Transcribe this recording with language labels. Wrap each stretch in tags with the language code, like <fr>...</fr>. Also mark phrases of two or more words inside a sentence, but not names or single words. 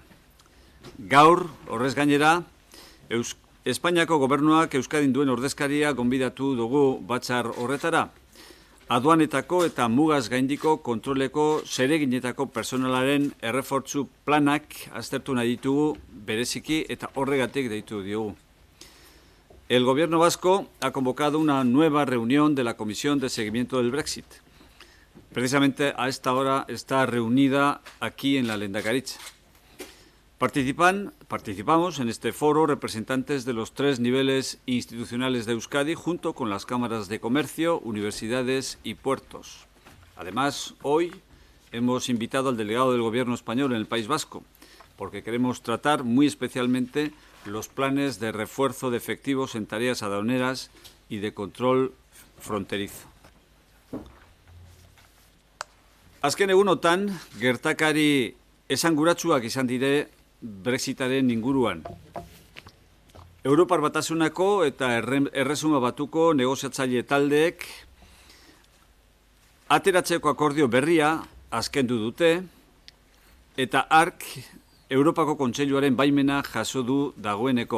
<eu>Gaur, horrez gainera, Espainiako gobernuak Euskadin duen ordezkaria gonbidatu dugu batzar horretara. Aduanetako eta mugaz gaindiko kontroleko zereginetako personalaren errefortzu planak aztertu nahi ditugu bereziki eta horregatik deitu diogu.</eu> <es>El gobierno vasco ha convocado una nueva reunión de la Comisión de Seguimiento del Brexit. Precisamente a esta hora está reunida aquí en la Lehendakaritza. Participamos en este foro representantes de los 3 niveles institucionales de Euskadi junto con las cámaras de comercio, universidades y puertos. Además, hoy hemos invitado al delegado del Gobierno español en el País Vasco porque queremos tratar muy especialmente los planes de refuerzo de efectivos en tareas aduaneras y de control fronterizo.</es> <eu>Azken egunotan, gertakari esanguratsuak izan dire Brexitaren inguruan. Europar Batasunako eta Erresuma Batuko negoziatzaile taldeek ateratzeko akordio berria azkendu dute eta hark Europako Kontseiluaren baimena jaso du dagoeneko.</eu>